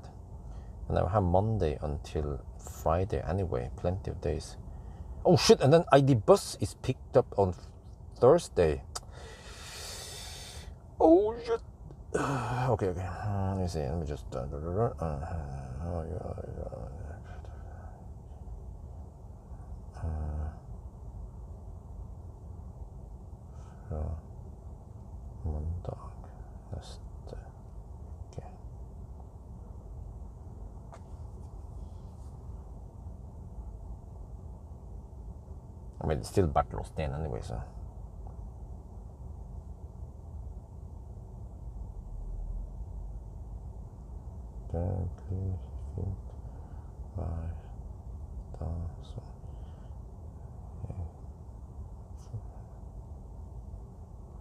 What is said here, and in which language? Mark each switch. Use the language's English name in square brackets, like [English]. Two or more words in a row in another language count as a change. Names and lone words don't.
[English] And I'll have Monday until Friday anyway, plenty of days. Oh shit, and then ID Bus is picked up on Thursday. Oh shit. Okay. Let me see, let me just... [Norwegian] Måndag neste uke. [English] I mean, it's still backlogged in anyway, so. [Norwegian] Det blir fint hver dag som